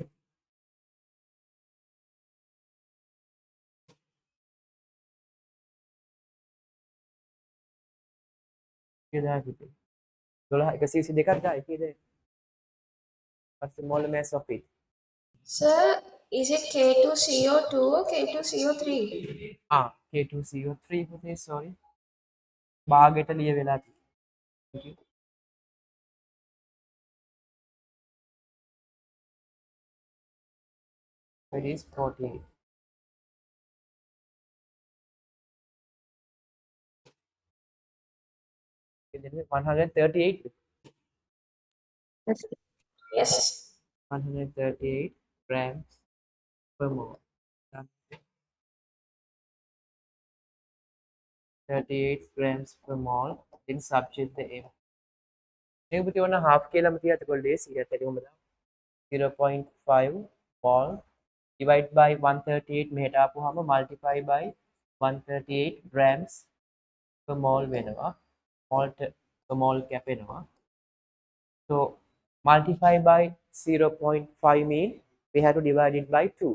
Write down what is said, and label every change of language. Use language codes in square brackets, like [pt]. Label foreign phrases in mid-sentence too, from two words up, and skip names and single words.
[en] What's the molar mass of it? Sir, is it K2CO2 or K2CO3? [si] K2CO3 පුතේ sorry. භාගයට ලිය වෙලා තියෙන්නේ. [en] It is 48. Okay, then 138. Yes. Yes. 138 grams per mole. 38 grams per mole. Then subject the M. [si] මේක පුතේ ඔන්න half කියලාම තියත් කොල්ලේ 100ට කොහමද? [en] 0.5 mole divide by 138 [si] මෙහෙට ආපුවාම [en] multiply by 138 grams per mole වෙනවා. mole per mole කැපෙනවා. So multiply by 0.5 mean we have to divide it by 2.